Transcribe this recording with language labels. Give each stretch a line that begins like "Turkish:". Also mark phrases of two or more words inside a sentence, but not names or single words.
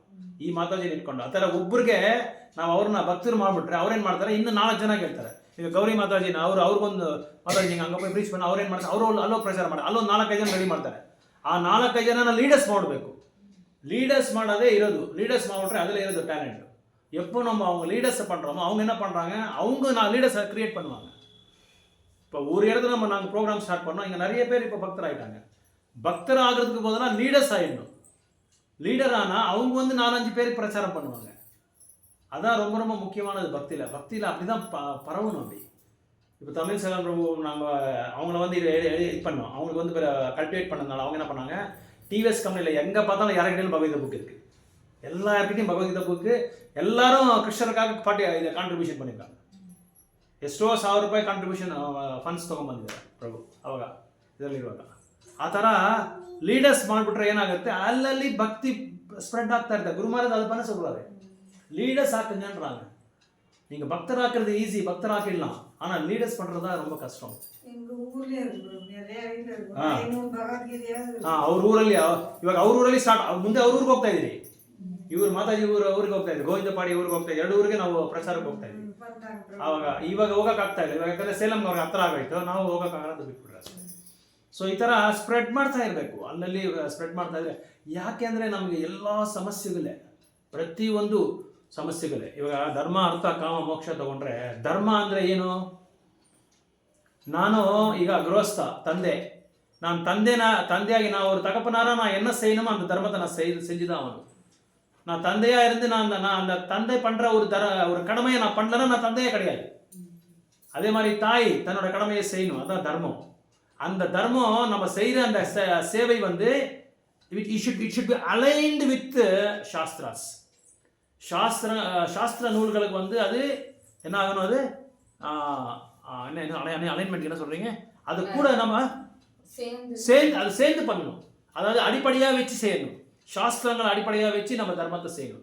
Kannada: ಈ ಮಾತಾಜಿ ಇಟ್ಕೊಂಡು ಆ ಥರ ಒಬ್ಬರಿಗೆ ನಾವು ಅವ್ರನ್ನ ಭಕ್ತರು ಮಾಡಿಬಿಟ್ರೆ ಅವ್ರೇನು ಮಾಡ್ತಾರೆ, ಇನ್ನು 4 ಜನ ಹೇಳ್ತಾರೆ. ಈಗ ಗೌರಿ ಮಾತಾಜಿನ ಅವ್ರಿಗೊಂದು ಮಾತಾಜಿ ಹಿಂಗೆ ಹಂಗಪ್ಪ ಬ್ರೀಚ್ ಬಂದು ಅವ್ರೇನು ಮಾಡ್ತಾರೆ, ಅವರು ಅಲ್ಲೋ ಪ್ರಚಾರ ಮಾಡಿ ಅಲ್ಲೊಂದು 4-5 ಜನ ರೆಡಿ ಮಾಡ್ತಾರೆ. ಆ 4-5 ಜನನ ಲೀಡರ್ಸ್ ಮಾಡಬೇಕು. லீடர்ஸ் ಮಾಡೋದೇ ಇರೋದು. லீடர்ஸ் ಮಾಡಿಬಿಟ್ರೆ அதில் ಇರೋದು டேலண்ட்.
Tamil: எப்போ நம்ம அவங்க லீடர்ஸை பண்ணுறோமோ அவங்க என்ன பண்ணுறாங்க, அவங்க நான் லீடர்ஸை க்ரியேட் பண்ணுவாங்க. இப்போ ஒரு இடத்துல நாங்கள் ப்ரோக்ராம் ஸ்டார்ட் பண்ணோம், இங்கே நிறைய பேர் இப்போ பக்தர் ஆகிட்டாங்க. பக்தர் ஆகிறதுக்கு போதெல்லாம் லீடர்ஸ் ஆகிடணும். லீடர் ஆனால் அவங்க வந்து 4-5 பேருக்கு பிரச்சாரம் பண்ணுவாங்க. அதான் ரொம்ப ரொம்ப முக்கியமானது பக்தியில் அப்படி தான் பரவணும். அப்படி இப்போ தமிழ் செல்வன் பிரபு நாங்கள் அவங்கள வந்து இது பண்ணோம். அவங்களுக்கு வந்து கல்டிவேட் பண்ணதுனால அவங்க என்ன பண்ணாங்க, டிவிஎஸ் கம்பெனியில் எங்கே பார்த்தாலும் யாருக்கிட்டையும் பகவத்கீதை புக் இருக்குது. எல்லாருக்கிட்டையும் பகவத்கீதை புக்கு, எல்லாரும் கிருஷ்ணருக்காக இதை கான்ட்ரிபியூஷன் பண்ணியிருக்காங்க.
Kannada: ಎಷ್ಟೋ 1000 ರೂಪಾಯಿ ಕಾಂಟ್ರಿಬ್ಯೂಷನ್ ಫಂಡ್ಸ್ ತೊಗೊಂಬಂದಿದ್ದಾರೆ ಪ್ರಭು ಅವಾಗ ಇದರಲ್ಲಿರುವಾಗ. ಆ ಥರ ಲೀಡರ್ಸ್ ಮಾಡಿಬಿಟ್ರೆ ಏನಾಗುತ್ತೆ, ಅಲ್ಲಲ್ಲಿ ಭಕ್ತಿ
Tamil: ஸ்ப்ரெட் ஆகிட்டா இருக்கு. குரு மகாராஜ் அது பண்ண சொல்கிறாரு, லீடர்ஸ் ஆக்குங்கன்றாங்க. நீங்கள் பக்தர் ஆக்குறது ஈஸி, பக்தர் ஆக்கிடலாம், ஆனால் லீடர்ஸ் பண்ணுறது தான் ரொம்ப கஷ்டம்.
Kannada: ಅವ್ರ ಊರಲ್ಲಿ ಇವಾಗ ಅವ್ರ ಊರಲ್ಲಿ ಸ್ಟಾರ್ಟ್, ಮುಂದೆ ಅವ್ರ ಊರಿಗೆ ಹೋಗ್ತಾ ಇದ್ದೀರಿ, ಇವ್ರು ಮಾತಾಜಿ ಊರಿಗೆ ಹೋಗ್ತಾ ಇದ್ರಿ, ಗೋವಿಂದಪಾಡಿ ಊರಿಗೆ ಹೋಗ್ತಾ ಇದ್ರಿ, 2 ಊರಿಗೆ ನಾವು ಪ್ರಚಾರಕ್ಕೆ ಹೋಗ್ತಾ ಇದ್ವಿ. ಇವಾಗ ಹೋಗೋಕ್ಕಾಗ್ತಾ ಇಲ್ಲ, ಇವಾಗ ಯಾಕಂದರೆ ಸೇಲಂನವ್ರಿಗೆ ಹತ್ರ ಆಗೋಯ್ತು, ನಾವು ಹೋಗೋಕ್ಕಾಗಲ್ಲ ಅಂತ ಬಿಟ್ಬಿಟ್ರೆ ಅಷ್ಟೇ. ಸೊ ಈ ಥರ ಸ್ಪ್ರೆಡ್ ಮಾಡ್ತಾ ಇರಬೇಕು, ಅಲ್ಲಲ್ಲಿ ಸ್ಪ್ರೆಡ್ ಮಾಡ್ತಾ ಇದ್ರೆ. ಯಾಕೆ ಅಂದರೆ ನಮಗೆ ಎಲ್ಲ ಸಮಸ್ಯೆಗಳೇ, ಪ್ರತಿಯೊಂದು ಸಮಸ್ಯೆಗಳೇ. ಇವಾಗ ಧರ್ಮ ಅರ್ಥ ಕಾಮ ಮೋಕ್ಷ ತಗೊಂಡ್ರೆ, ಧರ್ಮ ಅಂದರೆ ಏನು? ನಾನು ಈಗ ಗೃಹಸ್ಥ ತಂದೆ,
Tamil: நான் தந்தையாகி நான் ஒரு தகப்பனாரா நான் என்ன செய்யணுமோ அந்த தர்மத்தை நான் செஞ்சுதான் ஆகணும். நான் தந்தையா இருந்து நான் அந்த தந்தை பண்ற ஒரு கடமையை நான் பண்ணலன்னா நான் தந்தையே கிடையாது. அதே மாதிரி தாய் தன்னோட கடமையை செய்யணும், அதான் தர்மம். அந்த தர்மம் நம்ம செய்யற அந்த சேவை வந்து
English: it should be aligned with
Tamil: சாஸ்திராஸ். சாஸ்திர நூல்களுக்கு வந்து அது என்ன ஆகணும், அது என்ன அலைன்மெண்ட் என்ன சொல்றீங்க, அது கூட நம்ம சேர்ந்து பண்ணணும். அதாவது அடிப்படையாக வச்சு செய்யணும், சாஸ்திரங்களை அடிப்படையாக வச்சு நம்ம தர்மத்தை செய்யணும்.